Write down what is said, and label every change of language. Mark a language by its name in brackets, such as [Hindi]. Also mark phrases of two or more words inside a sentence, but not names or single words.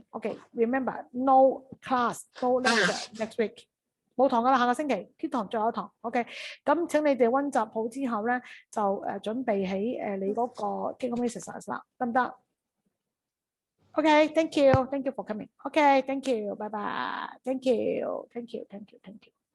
[English] Okay, remember no class, no lecture next week. [Cantonese] 冇堂㗎啦，下個星期天堂最後一堂。OK， 咁請你哋溫習好之後咧，就準備起你嗰個 [English] take-home exercise [Cantonese] 啦，得唔得 ？ [English] Okay, thank you for coming. Okay, thank you, bye bye. Thank you.